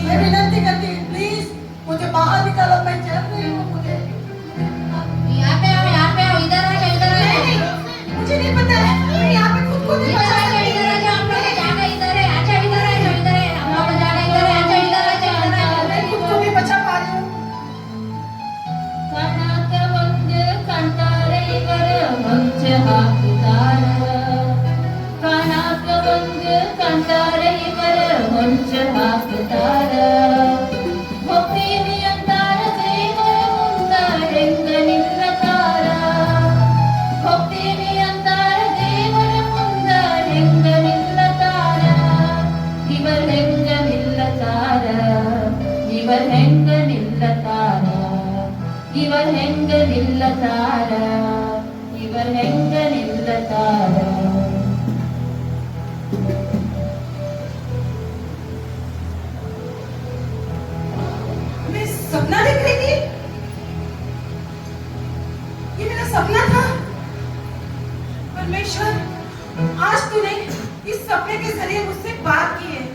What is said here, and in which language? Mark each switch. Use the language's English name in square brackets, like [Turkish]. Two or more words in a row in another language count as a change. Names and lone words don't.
[Hindi] मैं विनती करती हूँ, प्लीज मुझे बाहर निकालो, मैं चल रही हूँ। मुझे यहाँ पे आओ, इधर आ जाओ, इधर आ जाओ। नहीं, मुझे नहीं पता है, मैं यहाँ पे खुद को नहीं इधर बचा आ जाओ, सकती। इधर आ जाओ, हम लोग का जाना इधर है। अच्छा इधर आ जाओ, इधर है, हम लोग का जाना इधर है। अच्छा इधर आ जाओ, इधर आ जाओ। मैं खुद को नहीं बचा पा रही हूँ। [Kannada] ಕನಕ ಒಂದು ಕಂಟಾರೆ ಇವರ ಮಂಚ ಹಾಕುತ್ತಾರ, ಕನಕ ಒಂದು ಕಂಟಾರೆ ಇವರ ಮಂಚ ಹಾಕುತ್ತಾರ, ಹೋಗ್ತೀನಿ ಅಂತಾರ ದೇವರ ಮುಂದ ಹೆಂಗ ನಿಲ್ಲತಾರ, ಹೋಗ್ತೀನಿ ಅಂತಾರ ದೇವರ ಮುಂದ ಹೆಂಗ ನಿಲ್ಲತಾರ, ಇವರು ಹೆಂಗ ನಿಲ್ಲತಾರ, ಇವರು ಹೆಂಗ ನಿಲ್ಲತಾರ, ಇವರು ಹೆಂಗ ನಿಲ್ಲತಾರ, ಇವರು ಹೆಂಗ ನಿಲ್ಲತಾರ. [Hindi] मैं सपना देख रही थी, ये मेरा सपना था। परमेश्वर, आज तूने इस सपने के जरिए मुझसे बात की है।